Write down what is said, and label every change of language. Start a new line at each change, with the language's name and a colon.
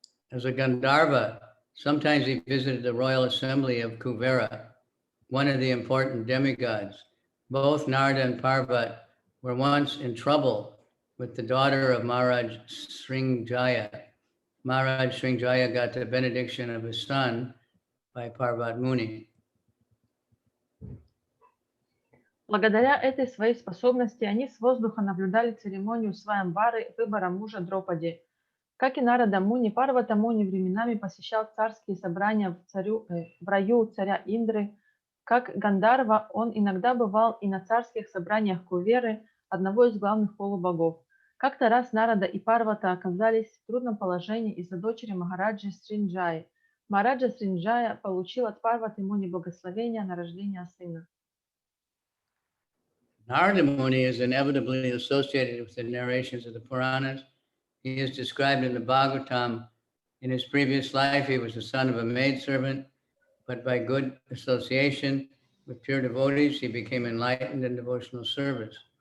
English: As a Gandharva, sometimes he visited the royal assembly of Kuvera, one of the important demigods. Both Narada and Parvat were once in trouble with the daughter of Maharaj Srinjaya. Maharaj Srinjaya got the benediction of his son by Parvat Muni.
Russian: Благодаря этой своей способности они с воздуха наблюдали церемонию Сваямвары, выбора мужа Дропади. Как и Нарада Муни, Парвата Муни временами посещал царские собрания в раю царя Индры. Как Гандарва, он иногда бывал и на царских собраниях Куверы, одного из главных полубогов. Как-то раз Нарада и Парвата оказались в трудном положении из-за дочери Махараджи Сринджаи. Махараджа Сринджая получил от Парваты Муни благословение на рождение сына.
English: Narada Muni is inevitably associated with the narrations of the Puranas. He is described in the Bhagavatam. In his previous life, he was the son of a maidservant, but by good association with pure devotees, he became enlightened in devotional service.